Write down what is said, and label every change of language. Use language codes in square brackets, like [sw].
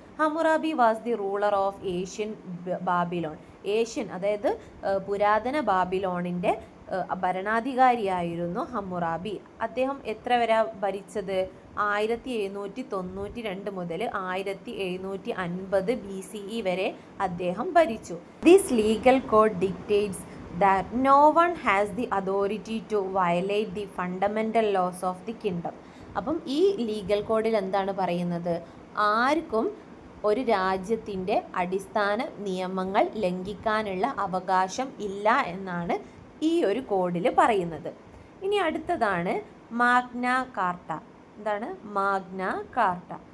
[en] Hammurabi was the ruler of Asian Babylon. [ml] Asian അതായത് പുരാതന ബാബിലോണിൻ്റെ ഭരണാധികാരിയായിരുന്നു Hammurabi. അദ്ദേഹം എത്ര വരെ ഭരിച്ചത്? 1792 മുതൽ 1750 BCE വരെ അദ്ദേഹം ഭരിച്ചു. [en] This legal code dictates that no one has the authority to violate the fundamental laws of the kingdom. [ml] അപ്പം ഈ ലീഗൽ കോഡിൽ എന്താണ് പറയുന്നത്? ആർക്കും ഒരു രാജ്യത്തിൻ്റെ അടിസ്ഥാന നിയമങ്ങൾ ലംഘിക്കാനുള്ള അവകാശം ഇല്ല എന്നാണ് ഈ ഒരു കോഡിൽ പറയുന്നത്. ഇനി അടുത്തതാണ് മാഗ്ന കാർട്ട. എന്താണ് മാഗ്ന കാർട്ട?